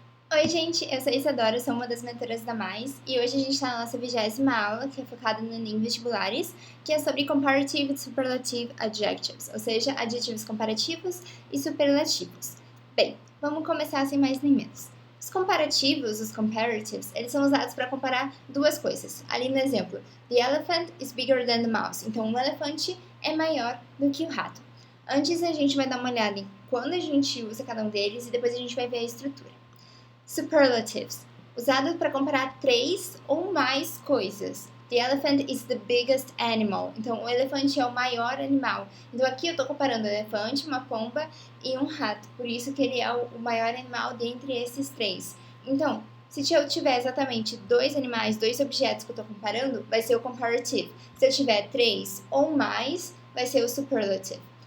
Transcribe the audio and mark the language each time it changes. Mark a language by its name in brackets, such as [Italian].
[Portuguese] Oi, gente, eu sou a Isadora, sou uma das mentoras da Mais e hoje a gente está na nossa 20ª aula, que é focada no Enem Vestibulares, que é sobre Comparative e Superlative Adjectives, ou seja, adjetivos comparativos e superlativos. Bem, vamos começar sem mais nem menos. Os comparativos, os comparatives, eles são usados para comparar duas coisas. Ali no exemplo, [English] the elephant is bigger than the mouse. [Portuguese] Então, um elefante é maior do que o rato. Antes a gente vai dar uma olhada em quando a gente usa cada um deles e depois a gente vai ver a estrutura. Superlatives, usado para comparar três ou mais coisas. [English] The elephant is the biggest animal. [Portuguese] Então, o elefante é o maior animal. Então, aqui eu estou comparando um elefante, uma pomba e um rato. Por isso que ele é o maior animal dentre esses três. Então, se eu tiver exatamente dois animais, dois objetos que eu estou comparando, vai ser o comparative. Se eu tiver três ou mais, vai ser o superlative.